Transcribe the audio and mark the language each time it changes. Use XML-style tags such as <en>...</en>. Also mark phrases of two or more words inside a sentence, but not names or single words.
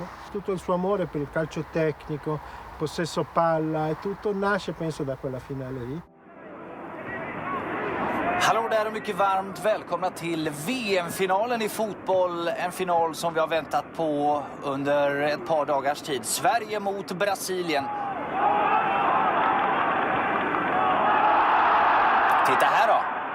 <it>Tutto il suo amore per il calcio tecnico, possesso palla e tutto nasce penso da quella finale lì.</it> <sv>Hallå där och mycket varmt välkomna till VM-finalen i fotboll. En final som vi har väntat på under ett par dagars tid. Sverige mot Brasilien. Titta här då.</sv>